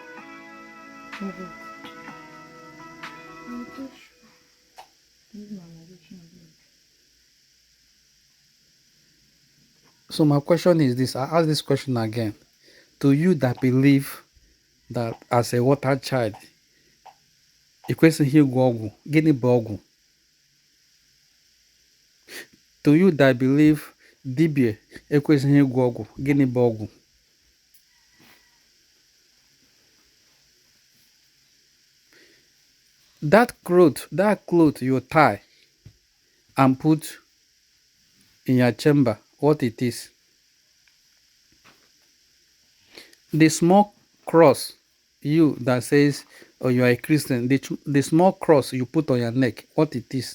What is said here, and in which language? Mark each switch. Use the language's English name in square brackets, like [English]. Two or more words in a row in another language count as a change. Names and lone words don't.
[English] So my question is this, I ask this question again. To you that believe that as a water child, [Igbo] ekwesịghị ịgwọ ọgwụ, gịnị bụ ọgwụ? [English] To you that believe [Igbo] dibia ekwesịghị ịgwọ ọgwụ, gịnị bụ ọgwụ? [English] That cloth you tie and put in your chamber, what it is? The small cross, you that says, oh, you are a Christian, the small cross you put on your neck, what it is?